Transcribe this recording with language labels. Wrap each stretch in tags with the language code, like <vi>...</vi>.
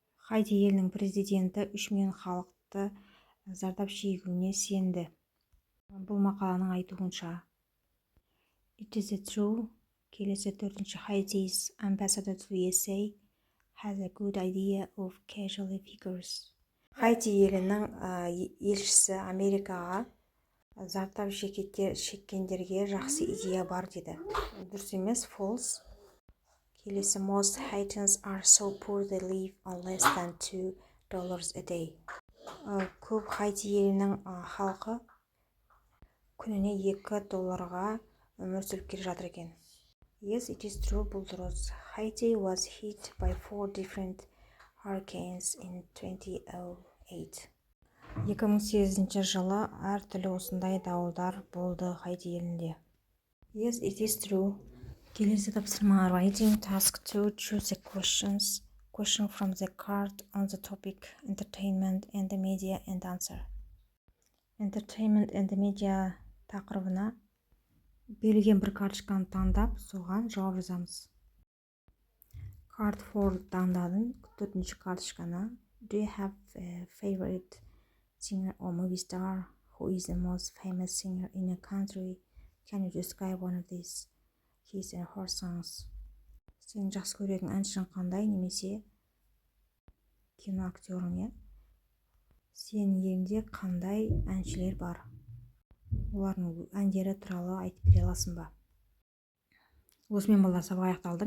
<kk>Haiti елінің президенті 3 миллион халықты зардап шегуіне сенді. Бұл мақаланың айтуынша.</kk> <en>It is true.</en> <kk>Келесі төртінші,</kk> <en>Haiti's ambassador to USA has a good idea of casualty figures.</en> <kk>Haiti елінің елшісі Америкаға зардап шеккендерге жақсы идея бар деді. Дұрыс емес,</kk> <en>false. Келесі, most Haitians are so poor they live on less than $2 a day.</en> <kk>Көп Haiti елінің халқы күніне $2 өмір сүріп келе жатыр екен.</kk> <en>Yes, it is true,</en> <kk>бұл дұрыс.</kk> <en>Haiti was hit by 4 different hurricanes in 2008.</en> <kk>2008 жылы әртүрлі осындай дауылдар болды Haiti елінде.</kk> <en>Yes, it is true.</en> <kk>Келесі тапсырма,</kk> <en>writing task 2, choose a question from the card on the topic entertainment and the media and answer. Entertainment and the media</en> <kk>тақырыбына берілген бір карточканы таңдап, соған жауап жазамыз. Card 4 таңдадым, төртінші карточканы.</kk> <en>Do you have a favorite singer or movie star? Who is the most famous singer in a country? Can you describe one of these his and her songs?</en> <kk>Сен жақсы көретін әншің қандай, немесе кино актерің, сенің еліңде қандай әншілер бар? Олардың әндері туралы айтып бере аласың ба? Осымен балалар, сабақ аяқталды.</kk>